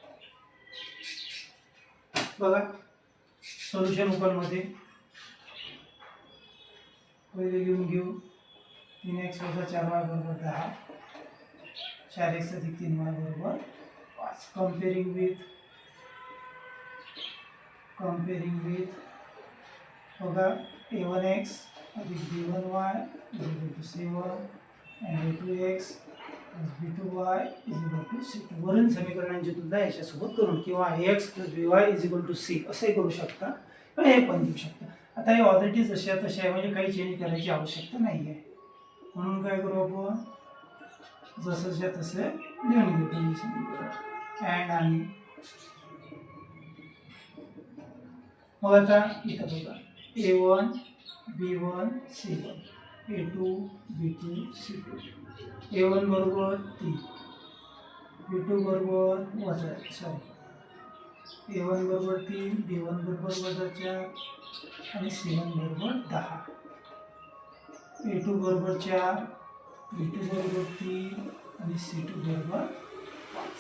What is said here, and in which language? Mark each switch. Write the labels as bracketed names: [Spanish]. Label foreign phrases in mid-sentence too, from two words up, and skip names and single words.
[Marathi] बघा सोल्युशन उकलमध्ये पहिले लिहून घेऊ. 3x - 4y = 10, 4x + 3y = 5. [English] comparing with बघा a1x + b1y = c1, and a2x plus b2y is equal to c2. [Marathi] वरील समीकरणांची तुलना याच्यासोबत करून किंवा [English] ax plus by is equal to c [Marathi] असे करू शकता किंवा हे पण देऊ शकता. आता हे ऑलरेडी जशा तशा आहे म्हणजे काही चेंज करायची आवश्यकता नाही आहे. म्हणून काय करू आपण जसंच्या तसे लिहून घेऊ हे समीकरण अँड आणि मग आता इथं बघा a1 b1 c1 a2 b2 c2 a1 बरोबर 3 b2 बरोबर वजा सॉरी a1 बरोबर 3 b1 बरोबर वजा 4 आणि c1 बरोबर 10 a2 बरोबर 4 b2 बरोबर 3 आणि c2 बरोबर 5.